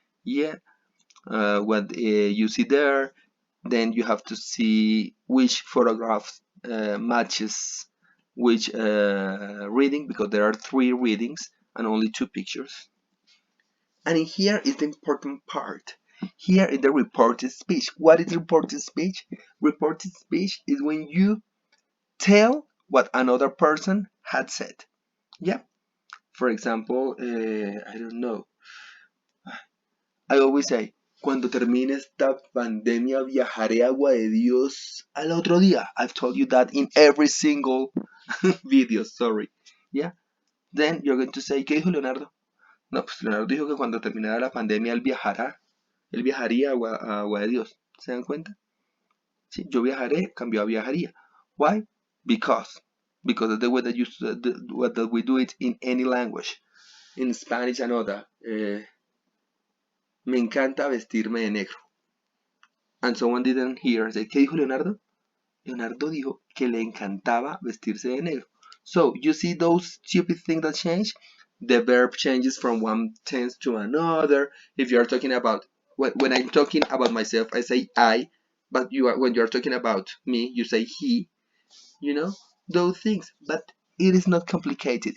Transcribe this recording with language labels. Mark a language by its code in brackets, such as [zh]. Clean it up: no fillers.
[en] Yeah, what you see there. Then you have to see which photograph matches which reading, because there are 3 readings and only 2 pictures. And in here is the important part. Here is the reported speech. What is reported speech? Reported speech is when you tell what another person had said. Yeah. For example, I don't know. I always say, [es] cuando termine esta pandemia viajaré a Agua de Dios al otro día. [en] I've told you that in every single video, sorry. Yeah. Then you're going to say, [es] ¿qué dijo Leonardo? No, pues Leonardo dijo que cuando terminara la pandemia él viajaría a Agua de Dios. ¿Se dan cuenta? Sí, yo viajaré, cambió a viajaría. [en] Why? Because. Because of the way that that we do it in any language. In Spanish and other. [es] Me encanta vestirme de negro. [en] And someone didn't hear. Say, [es] ¿qué dijo Leonardo? Leonardo dijo que le encantaba vestirse de negro. [en] So, you see those stupid things that change? The verb changes from one tense to another. If you are talking about, when I'm talking about myself, I say I, but when you are talking about me, you say he. You know, those things. But it is not complicated.